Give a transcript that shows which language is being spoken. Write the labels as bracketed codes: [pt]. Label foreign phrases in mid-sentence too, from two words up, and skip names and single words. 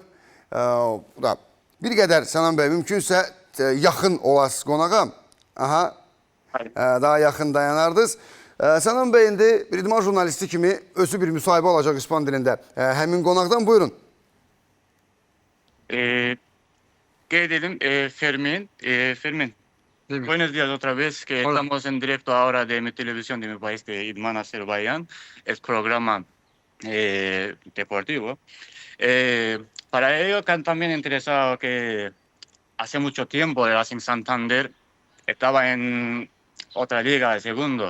[az] Bir qədər Sənan bəy, mümkünsə yaxın olasınız qonağa. Daha yaxın dayanardınız. Sənan bəy indi bir idman jurnalisti kimi özü bir müsahibə olacaq İspan dilində. Həmin qonaqdan buyurun. Qeyd edim, Fermin. [es] Buenos días otra vez, que Hola. estamos en directo ahora de mi televisión de mi país, de Idman Azerbaiyán, el programa deportivo. Para ello también interesado que hace mucho tiempo el Racing Santander estaba en otra liga de segundo.